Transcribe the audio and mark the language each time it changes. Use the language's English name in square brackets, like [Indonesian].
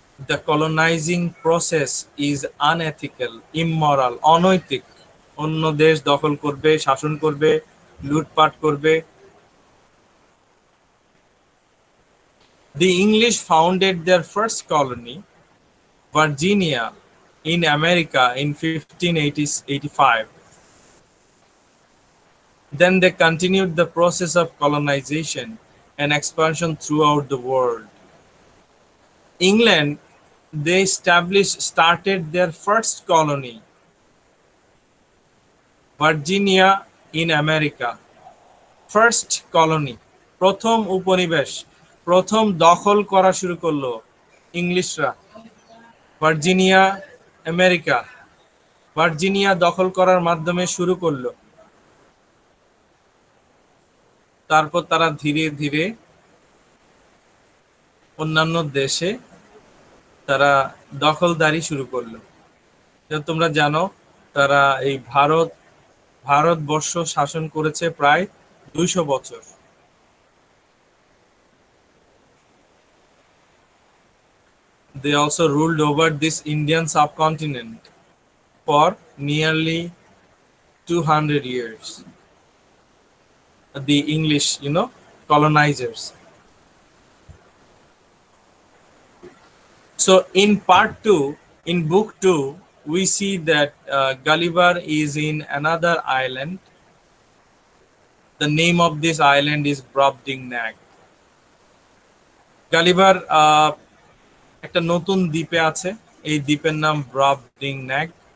[English] The colonizing process is unethical, immoral, অনৈতিক, [Bangla] অন্য দেশ দখল করবে, শাসন করবে, লুটপাট করবে। [English] The English founded their first colony, Virginia, in America in 1585. Then they continued the process of colonization and expansion throughout the world. England, they started their first colony, Virginia in America. First colony, [Bangla] প্রথম উপনিবেশ, প্রথম দখল করা শুরু করলো ইংলিশরা, Virginia, America. Virginia দখল করার মাধ্যমে শুরু করলো। তারপর তারা ধীরে ধীরে অন্যান্য দেশে তারা দখলদারি শুরু করলো। তোমরা জানো তারা এই ভারতবর্ষ শাসন করেছে প্রায় 200 বছর। [English] They also ruled over this Indian subcontinent for nearly 200 years. The English, colonizers. So in part 2, in book 2, we see that Gulliver is in another island. The name of this island is Brobdingnag. [Bangla] Gulliver একটা নতুন দ্বীপে আছে, এই দ্বীপের নাম Brobdingnag.